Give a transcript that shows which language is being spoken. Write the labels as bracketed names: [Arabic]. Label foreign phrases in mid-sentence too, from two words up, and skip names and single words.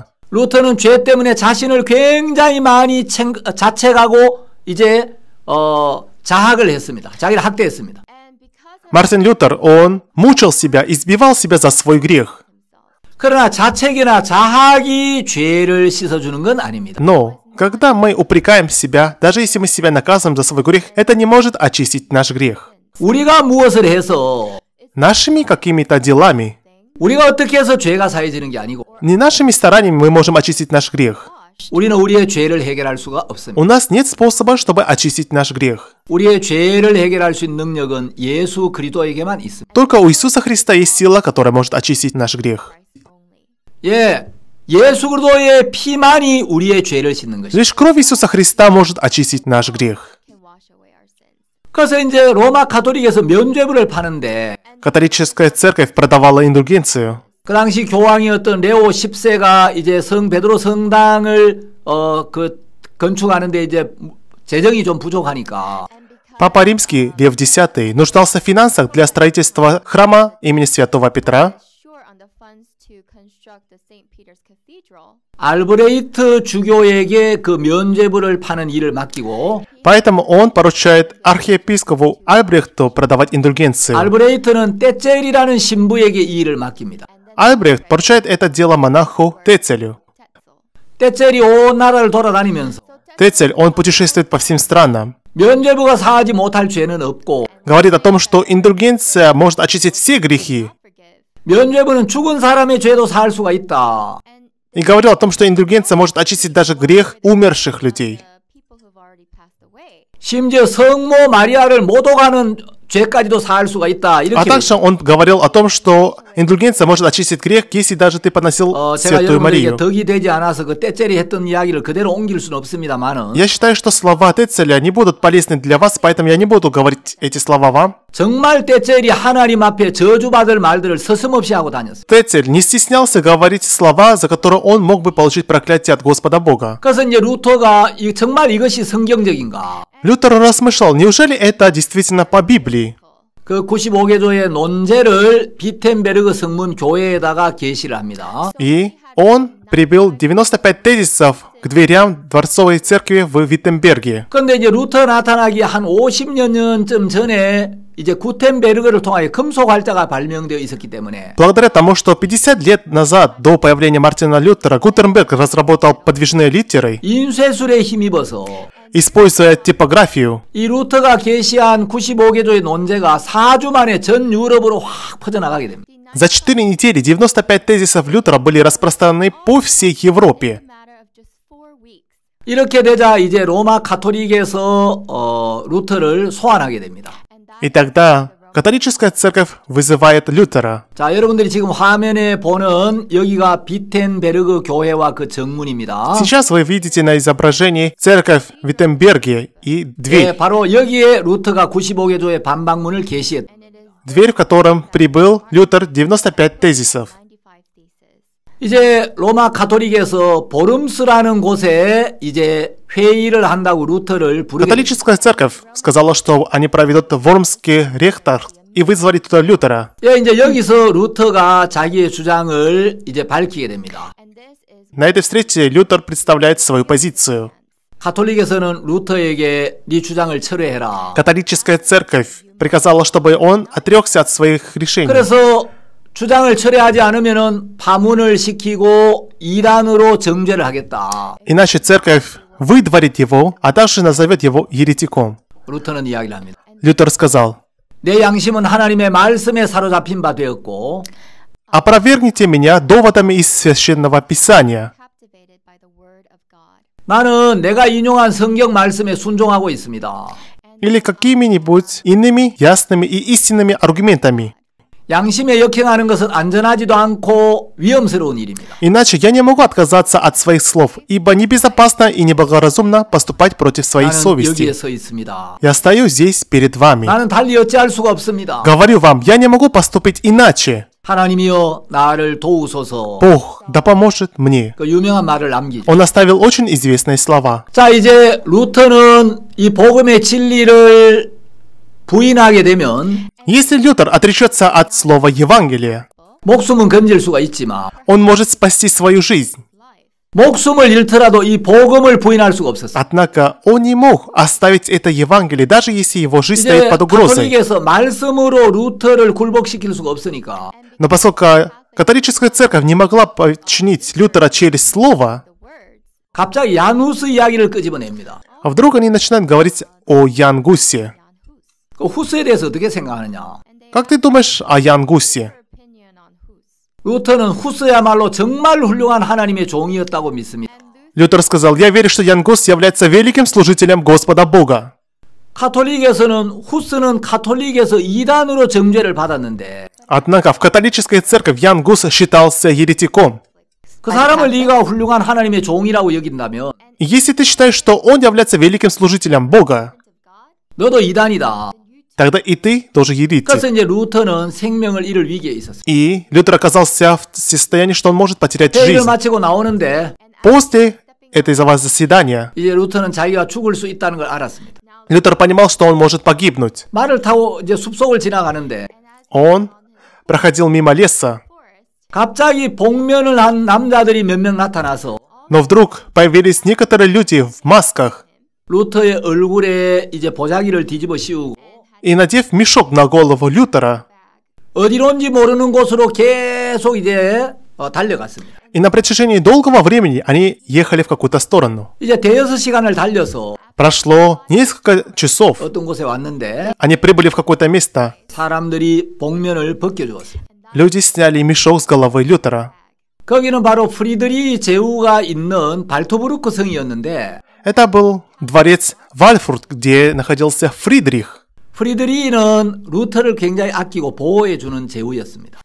[Korean] 루터는 죄 때문에 자신을 굉장히 많이 자책하고 이제 자학을 했습니다. 자기를 학대했습니다. [Russian] Мартин Лютер, он мучил себя, избивал себя за свой грех. [Korean] 그러나 자책이나 자학이 죄를 씻어주는 건 아닙니다. [Russian] Но, когда мы упрекаем себя, даже если мы себя наказываем за свой грех, это не может очистить наш грех. [Korean] 우리가 무엇을 해서 [Russian] Нашими какими-то делами, [Korean] 우리가 어떻게 해서 죄가 사해지는 게 아니고 [Russian] не нашими стараниями мы можем очистить наш грех. [Korean] 우리는 우리의 죄를 해결할 수가 없습니다. [Russian] У нас нет способа, чтобы очистить наш грех. [Korean] 우리의 죄를 해결할 수 있는 능력은 예수 그리스도에게만 있습니다. [Russian] Только у Иисуса Христа есть сила, которая может очистить наш грех. [Korean] 예, 예수 그리스도의 피만이 우리의 죄를 씻는 것입니다. [Russian] Лишь кровь Иисуса Христа может очистить наш грех. [Korean] 그래서 이제 로마 카톨릭에서 면죄부를 파는데 [Russian] Католическая церковь продавала индульгенцию. [Korean] 그 당시 교황이었던 레오 10세가 이제 성 베드로 성당을 건축하는데 이제 재정이 좀 부족하니까 [Russian] Папа Римский, Лев X, нуждался в финансах для строительства храма имени Святого Петра. [Korean] 알브레이트 주교에게 그 면죄부를 파는 일을 맡기고 [Russian] Поэтому он поручает архиепископу Альбрехту продавать индульгенции. [Korean] 알브레이트는 떼첼이라는 신부에게 이 일을 맡깁니다. [Russian] Альбрехт поручает это дело монаху Тецелю. [Korean] 떼첼이 온 나라를 돌아다니면서 [Russian] Тецель, он путешествует по всем странам. [Korean] 면죄부가 사하지 못할 죄는 없고 [Russian] Говорит о том, что индульгенция может очистить все грехи. [Korean] 면죄부는 죽은 사람의 죄도 사할 수가 있다. [Russian] И говорил о том, что индульгенция может очистить даже грех умерших людей. [Korean] 심지어 성모 마리아를 모독하는 죄까지도 사할 수가 있다. [Russian] А [Korean] 이렇게 [Russian] также он говорил о том, что индульгенция может очистить грех, если даже ты поносил [Korean] 제가 [Russian] Святую [Korean] 여러분에게 [Russian] Марию. [Korean] 덕이 되지 않아서 그 떼첼이 했던 이야기를 그대로 옮길 수는 없습니다만은 [Russian] Я считаю, что слова Тецеля не будут полезны для вас, поэтому я не буду говорить эти слова вам. [Korean] 정말 떼첼이 하나님 앞에 저주받을 말들을 서슴없이 하고 다녔어요. [Russian] Тецель не стеснялся говорить слова, за которые он мог бы получить проклятие от Господа Бога. [Korean] 그래서 이제 루터가 정말 이것이 성경적인가? [Russian] Лютер размышлял, неужели это действительно по Библии? [Korean] 그 95개조의 논제를 비텐베르그 성문 교회에다가 게시를 합니다. [Russian] И он прибил 95 тезисов к дверям Дворцовой церкви в Виттенберге. [Korean] 그런데 이제 루터 나타나기 한 50년쯤 전에 이제 구텐베르그를 통하여 금속 활자가 발명되어 있었기 때문에 [Russian] Благодаря тому, что 50 лет назад, до появления Мартина Лютера, Гутенберг разработал подвижные литеры, [Korean] 인쇄술에 힘입어서 [Russian] используя типографию, [Korean] 이 루터가 게시한 95개조의 논제가 4주 만에 전 유럽으로 확 퍼져나가게 됩니다. [Russian] за 4 недели 95 тезисов Лютера были распространены по всей Европе. [Korean] 이렇게 되자 이제 로마 가톨릭에서 루터를 소환하게 됩니다. [Russian] И тогда католическая церковь вызывает Лютера. [Korean] 자, 여러분들이 지금 화면에 보는 여기가 비텐베르그 교회와 그 정문입니다. [Russian] Сейчас вы видите на изображении церковь в Виттенберге и [Korean] 네, [Russian] дверь, [Korean] 바로 여기에 루터가 95개조의 반박문을 게시했다. [Russian] дверь, в котором прибыл Лютер 95 тезисов. [Korean] 이제 로마 가톨릭에서 보름스라는 곳에 이제 회의를 한다고 루터를 부르게 됩니다. [Russian] Католическая церковь сказала, что они проведут Вормский ректор и вызвали туда Лютера. [Korean] 예, 이제 여기서 루터가 자기의 주장을 이제 밝히게 됩니다. [Russian] На этой встрече Лютер представляет свою позицию. [Korean] 가톨릭에서는 루터에게 네 주장을 철회해라. [Russian] Католическая церковь приказала, чтобы он отрекся от своих решений. [Korean] 그래서 주장을 철회하지 않으면은 파문을 시키고 이단으로 정죄를 하겠다. [Russian] Иначе церковь выдворит его, а также назовет его еретиком. [Korean] 루터는 이야기를 합니다. [Russian] Лютер сказал: [Korean] 내 양심은 하나님의 말씀에 사로잡힌 바 되었고 [Russian] «Опровергните меня доводами из Священного Писания». [Korean] 나는 내가 인용한 성경 말씀에 순종하고 있습니다. [Russian] Или какими-нибудь иными ясными и истинными аргументами. [Korean] 양심에 역행하는 것은 안전하지도 않고 위험스러운 일입니다. [Russian] Иначе я не могу отказаться от своих слов, ибо небезопасно и неблагоразумно поступать против своей [Korean] 나는 [Russian] совести. [Korean] 여기에 서 있습니다. [Russian] Я стою здесь перед вами. [Korean] 나는 달리 어찌할 수가 없습니다. [Russian] Говорю вам, я не могу поступить иначе. [Korean] 하나님이여 나를 도우소서. [Russian] Бог да поможет мне. [Korean] 그 유명한 말을 남기죠. [Russian] Он оставил очень известные слова. [Korean] 자, 이제 루터는 이 복음의 진리를 부인하게 되면 [Russian] Если Лютер отречется от слова Евангелия, [Korean] 목숨은 건질 수가 있지만 [Russian] он может спасти свою жизнь. [Korean] 목숨을 잃더라도 이 복음을 부인할 수가 없었어요. [Russian] Однако он не мог оставить это Евангелие, даже если его жизнь [Korean] 이제 [Russian] стоит под угрозой. [Korean] 가톨릭에서 말씀으로 루터를 굴복시킬 수가 없으니까 [Russian] Но поскольку католическая церковь не могла подчинить Лютера через слово, [Korean] 갑자기 야누스 이야기를 끄집어냅니다. [Russian] вдруг они начинают говорить о Ян Гусе. [Korean] 그 후스에 대해서 어떻게 생각하느냐? [Russian] Как ты думаешь о Ян Гусе? [Korean] 루터는 후스야말로 정말 훌륭한 하나님의 종이었다고 믿습니다. [Russian] Лютер сказал: «Я верю, что Ян Гус является великим служителем Господа Бога». [Korean] 가톨릭에서는 후스는 가톨릭에서 이단으로 정죄를 받았는데 [Russian] Однако в католической церкви Ян Гус считался еретиком. [Korean] 그 사람을 네가 훌륭한 하나님의 종이라고 여긴다면 [Russian] И если ты считаешь, что он является великим служителем Бога, [Korean] 너도 이단이다. [Russian] тогда и ты тоже еретик. [Korean] 그래서 이제 루터는 생명을 잃을 위기에 있었어요. [Russian] И Лютер оказался в состоянии, что он может потерять [Korean] 회의를 [Russian] жизнь. [Korean] 마치고 나오는데 [Russian] После этого заседания [Korean] 이제 루터는 자기가 죽을 수 있다는 걸 알았습니다. [Russian] Лютер понимал, что он может погибнуть. [Korean] 말을 타고 이제 숲속을 지나가는데 [Russian] Он проходил мимо леса, [Korean] 갑자기 복면을 한 남자들이 몇 명 나타나서 [Russian] но вдруг появились некоторые люди в масках [Korean] 루터의 얼굴에 이제 보자기를 뒤집어 씌우고 [Russian] и, надев мешок на голову Лютера, [Korean] 어디론지 모르는 곳으로 계속 이제 달려갔습니다. [Russian] и на протяжении долгого времени они ехали в какую-то сторону. [Korean] 이제 대여섯 시간을 달려서 [Russian] Прошло несколько часов. [Korean] 어떤 곳에 왔는데 [Russian] Они прибыли в какое-то место. [Korean] 사람들이 복면을 벗겨주었습니다. [Russian] Люди сняли мешок с головы Лютера. [Korean] 거기는 바로 프리드리 제후가 있는 발토브루크 성이었는데 [Russian] Это был дворец Вальфурт, где находился Фридрих. [Korean] 프리드리는 루터를 굉장히 아끼고 보호해주는 제후였습니다.